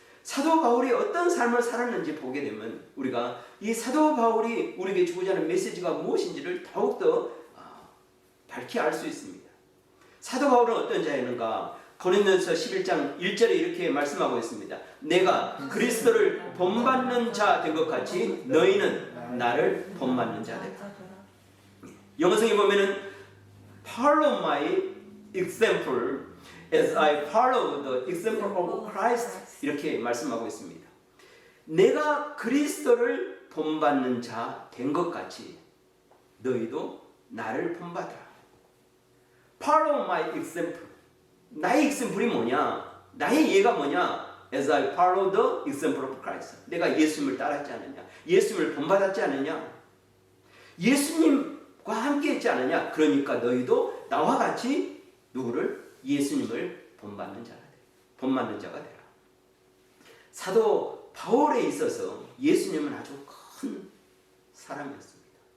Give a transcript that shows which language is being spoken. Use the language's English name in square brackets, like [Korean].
[Korean] 사도 바울이 어떤 삶을 살았는지 보게 되면 우리가 이 사도 바울이 우리에게 주고자 하는 메시지가 무엇인지를 더욱더 밝히 알 수 있습니다. 사도 바울은 어떤 자였는가? 고린도전서 11장 1절에 이렇게 말씀하고 있습니다. 내가 그리스도를 본받는 자 된 것 같이 너희는 나를 본받는 자 되라. 영어성에 보면은 [English] Follow my example as I follow the example of Christ [Korean] 이렇게 말씀하고 있습니다. 내가 그리스도를 본받는 자 된 것 같이 너희도 나를 본받으라. [English] Follow my example. [Korean] 나의 [English] example이 [Korean] 뭐냐? 나의 예가 뭐냐? [English] As I follow the example of Christ. [Korean] 내가 예수님을 따랐지 않느냐? 예수님을 본받았지 않느냐? 예수님과 함께 했지 않느냐? 그러니까 너희도 나와 같이 누구를? 예수님을 본받는 자가 되라. 사도 바울에 있어서 예수님은 아주 큰 사람이었습니다.